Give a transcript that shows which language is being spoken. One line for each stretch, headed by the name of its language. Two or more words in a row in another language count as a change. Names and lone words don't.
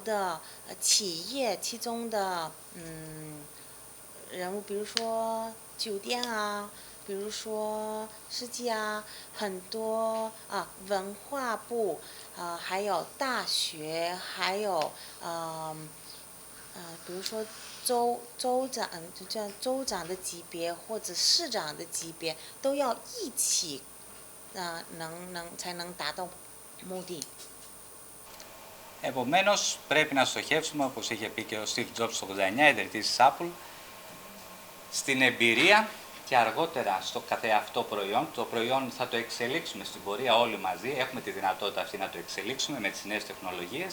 Chinese: 的企业其中的人物，比如说酒店啊，比如说世纪啊，很多文化部还有大学，还有比如说州长，就叫州长的级别或者市长的级别，都要一起才能达到目的。
Greek: Επομένως, πρέπει να στοχεύσουμε, όπως είχε πει και ο Steve Jobs το 89, ιδρυτής της Apple, στην εμπειρία και αργότερα στο καθεαυτό προϊόν. Το προϊόν θα το εξελίξουμε στην πορεία όλοι μαζί, έχουμε τη δυνατότητα αυτή να το εξελίξουμε με τις νέες τεχνολογίες.